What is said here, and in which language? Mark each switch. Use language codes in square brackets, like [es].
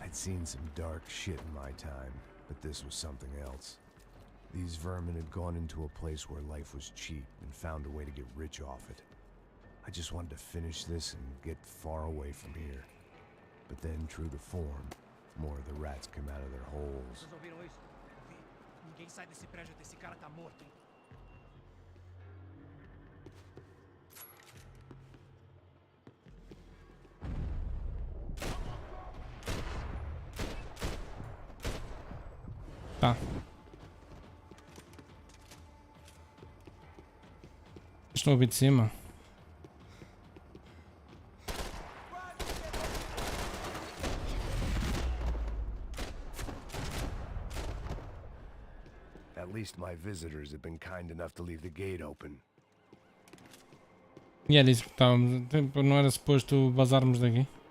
[en] I'd seen some dark shit in my time, but this was something else. These vermin had gone into a place where life was cheap and found a way to get rich off it. I just wanted to finish this and get far away from here. But then, true to form, more of the rats come out of their holes. [pt] Vocês ouviram isso? Ninguém sai desse prédio até esse cara tá morto, hein? Tá. Estou a ouvir de cima. [en] At least my visitors have been kind enough to leave the gate open. [pt] E era isso que estávamos. Não era suposto vazarmos daqui.